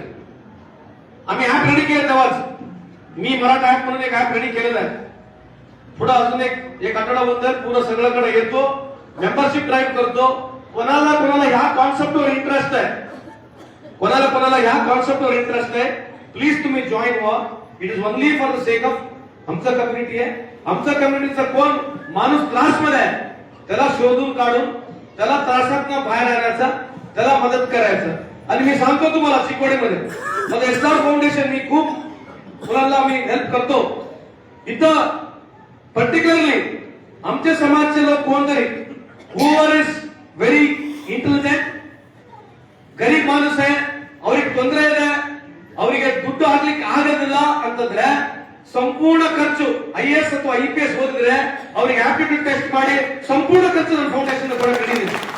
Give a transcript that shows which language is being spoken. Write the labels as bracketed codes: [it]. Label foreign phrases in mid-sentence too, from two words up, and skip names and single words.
[mr] आम्ही ऍप रेडी केलं तेव्हाच, मी मराठा ऍप म्हणून एक ऍप रेडी केलेलं आहे. पुढे अजून एक आठवड्याबद्दल पुढे सगळ्याकडे येतो, मेंबरशिप ड्राईव्ह करतो. कोणाला ह्या कॉन्सेप्टवर इंटरेस्ट आहे, कोणाला ह्या कॉन्सेप्टवर इंटरेस्ट आहे, प्लीज तुम्ही जॉईन व्हा. [en] it is only for the sake of [mr] आमचं कम्युनिटी आहे. आमच्या कम्युनिटीचा कोण माणूस त्रासमध्ये आहे त्याला शोधून काढून त्याला त्रासातून बाहेर आणण्याचा, त्याला मदत करायचं. आणि मी सांगतो तुम्हाला, चिकोडीमध्ये मग एसआर फाउंडेशन मी खूप मुलांना मी हेल्प करतो. इथं पर्टिक्युलरली आमचे समाजचे लोक कोणतरी [en] whoever is very intelligent, [kn] ಗರೀಬ್ ಮಾನುಸ ಅವ್ರಿಗೆ ತೊಂದರೆ ಇದೆ, ಅವರಿಗೆ ದುಡ್ಡು ಹಾಕ್ಲಿಕ್ಕೆ ಆಗೋದಿಲ್ಲ ಅಂತಂದ್ರೆ ಸಂಪೂರ್ಣ ಖರ್ಚು IAS ಅಥವಾ IPS ಓದಿದ್ರೆ ಅವರಿಗೆ [en] aptitude test [kn] ಮಾಡಿ ಸಂಪೂರ್ಣ ಖರ್ಚು ನನ್ನ ಫೌಂಡೇಶನ್ ಕೂಡ ಕಟ್ಟಿದ್ದೀನಿ.